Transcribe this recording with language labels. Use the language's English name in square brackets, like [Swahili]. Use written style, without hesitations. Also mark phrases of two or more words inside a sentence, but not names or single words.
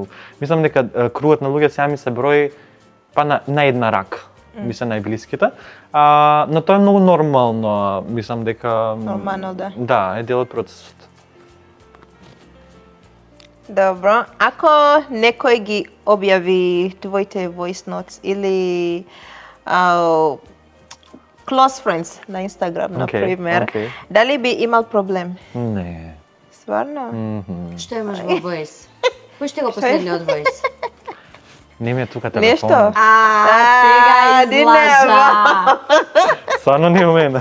[Macedonian] Мислам дека кругот на луѓе сега ми се брои па на една рак. Ми се најблиските. Но тоа е многу нормално. Мислам дека... Нормално, да. Да, е дел од процесот. Добро. Ако некој ги објави твоите [English] voice notes [Macedonian] или [English] close friends [Macedonian] на Инстаграм, например, дали би имал проблем? Не. Стварно? Што имаш во Voice? Кој што го последниот Voice? Не ми е тука телефон. Нешто? Сега излажа. Стварно не умене.